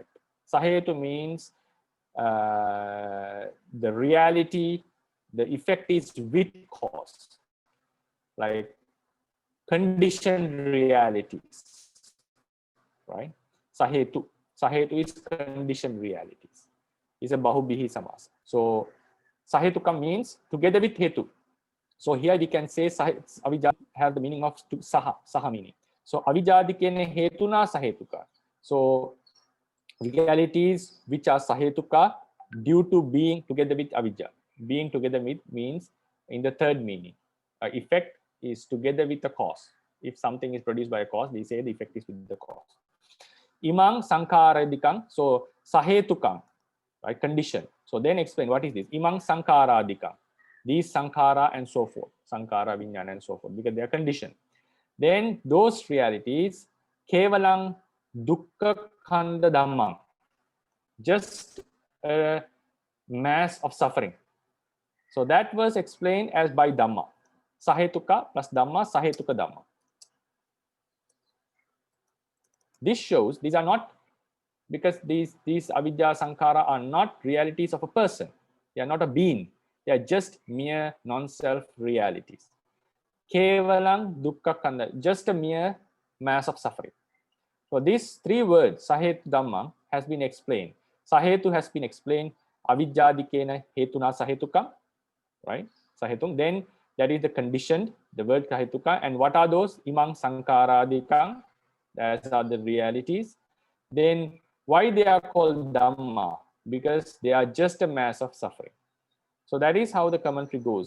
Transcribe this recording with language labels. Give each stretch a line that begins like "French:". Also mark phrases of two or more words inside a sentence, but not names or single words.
English: Sahetu means the reality, the effect is with cause, like conditioned realities, right? Sahetu is conditioned realities. It's a
Pali: bahubihi samasa.
English: So sahetuka means together with hetu. So here we can say avijja have the meaning of saha meaning.
Pali: So avijjadikene hetuna sahetuka.
English: So realities which are sahetuka due to being together with avijja. Being together with means in the third meaning. Effect is together with the cause. If something is produced by a cause, we say the effect is with the cause.
Pali: Imang sankaradikang, so sahetukang,
English: right? Condition. So then explain what is this.
Pali: Imang sankaradikang,
English: these sankara and so forth,
Pali: sankara, vinyana
English: and so forth, because they are conditioned. Then those realities,
Pali: kevalang dukkha khanda dhammang,
English: just a mass of suffering. So that was explained as by dhamma.
Pali: Sahetuka plus dhamma, sahetuka dhamma.
English: This shows these are not, because these
Pali: avidya sankara
English: are not realities of a person. They are not a being. They are just mere non-self realities.
Pali: Kevalang dukkha khanda,
English: just a mere mass of suffering. So these three words,
Pali: sahetu dhamma,
English: has been explained. Sahetu has been explained,
Pali: avijjadikena hetuna sahetukam,
English: right? Sahetung. Then that is the conditioned, the word sahetuka. And what are those?
Pali: Imang sankaradikang,
English: that are the realities. Then why they are called dhamma? Because they are just a mass of suffering. So that is how the commentary goes.